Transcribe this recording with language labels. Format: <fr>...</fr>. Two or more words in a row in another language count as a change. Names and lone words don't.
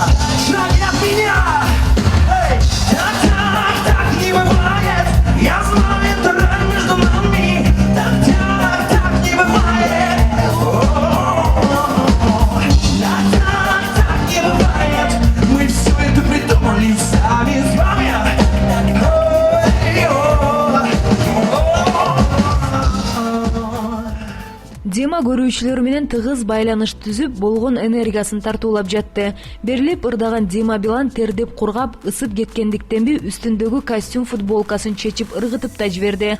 <ru>Шаг от меня. Эй, так не бывает. Я знаю, это рай между нами. Так не бывает. Так не бывает. Мы все это придумали сами с вами.</ru> <ky>Дема көрүүчүлөр менен тыгыз байланыш түзүп, болгон энергиясын тартуулап жатты. Берилип ырдаган Дима Билан тердеп кургап, ысып кеткендиктенби үстүндөгү костюм футболкасын чечип ыргытып да жиберди.</ky>